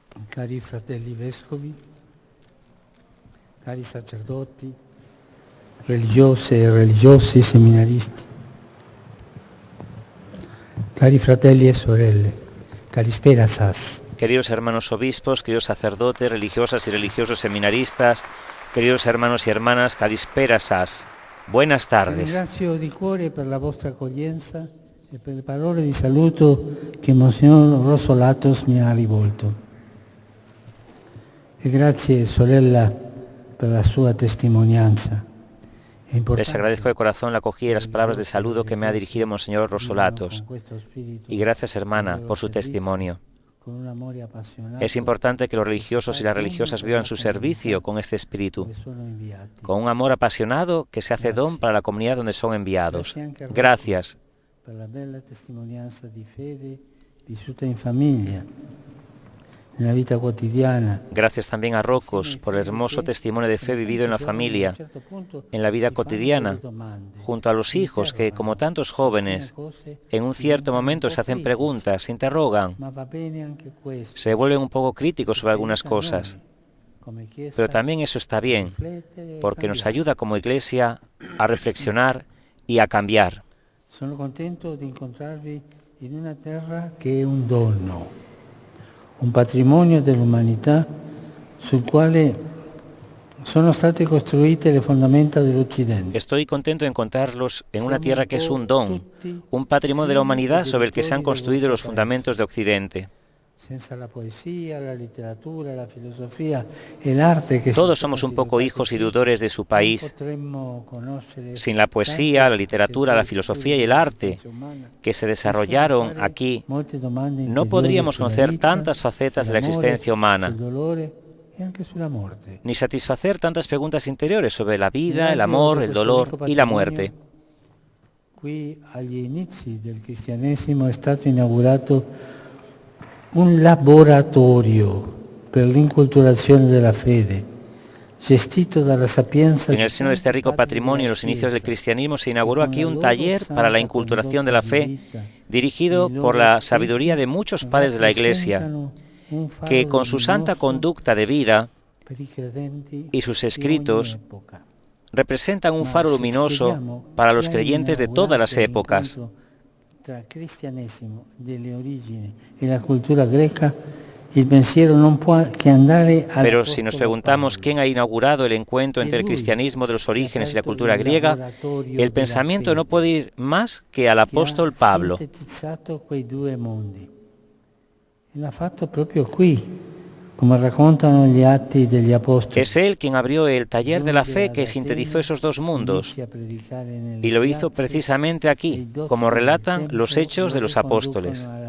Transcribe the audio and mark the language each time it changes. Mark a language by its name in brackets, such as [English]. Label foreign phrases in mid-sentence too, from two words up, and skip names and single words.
[Italian] Cari fratelli vescovi, cari sacerdoti, religiose e religiosi seminaristi, cari fratelli e sorelle, [Greek] καλησπέρα σας. [Spanish] Queridos hermanos obispos, queridos sacerdotes, religiosas y religiosos seminaristas, queridos hermanos y hermanas, [Greek] καλησπέρα σας. [Spanish] Buenas tardes. [Italian] Ringrazio di cuore per la vostra accoglienza e per le parole di saluto che Monsignor Rossolatos mi ha rivolto. E grazie sorella per la sua testimonianza. [Spanish] Les agradezco de corazón la acogida y las palabras de saludo que me ha dirigido Monseñor Rossolatos. Y gracias, hermana, por su testimonio. Es importante que los religiosos y las religiosas vivan su servicio con este espíritu, con un amor apasionado que se hace don para la comunidad donde son enviados. Gracias. [Italian] Per la bella testimonianza di fede vissuta in famiglia, nella vita quotidiana. [Spanish] Gracias también a Rocos por el hermoso testimonio de fe vivido en la familia, en la vida cotidiana, junto a los hijos que, como tantos jóvenes, en un cierto momento se hacen preguntas, se interrogan, se vuelven un poco críticos sobre algunas cosas. Pero también eso está bien, porque nos ayuda como Iglesia a reflexionar y a cambiar. [Italian] Sono contento di incontrarvi in una terra che è un dono, un patrimonio dell'umanità sul quale sono state costruite le fondamenta dell'Occidente. [Spanish] Estoy contento de encontrarlos en una tierra que es un don, un patrimonio de la humanidad sobre el que se han construido los fundamentos de Occidente. Todos somos un poco hijos y deudores de su país. Sin la poesía, la literatura, la filosofía y el arte que se desarrollaron aquí, no podríamos conocer tantas facetas de la existencia humana, ni satisfacer tantas preguntas interiores sobre la vida, el amor, el dolor y la muerte. [Italian] Qui agli inizi del cristianesimo è stato inaugurato un laboratorio per l'inculturazione della fede, gestito dalla sapienza. [Spanish] En el seno de este rico patrimonio, en los inicios del cristianismo, se inauguró aquí un taller para la inculturación de la fe, dirigido por la sabiduría de muchos padres de la Iglesia, que con su santa conducta de vida y sus escritos representan un faro luminoso para los creyentes de todas las épocas. [Italian] Tra il cristianesimo delle origini e la cultura greca, il pensiero non può che andare al. [Spanish] Pero si nos preguntamos quién ha inaugurado el encuentro entre el cristianismo de los orígenes y la cultura griega, el pensamiento no puede ir más que al apóstol Pablo. [Italian] Quei due mondi. E l'ha fatto proprio qui, come raccontano gli atti degli apostoli. [Spanish] Es él quien abrió el taller de la fe que sintetizó esos dos mundos, y lo hizo precisamente aquí, como relatan los hechos de los apóstoles.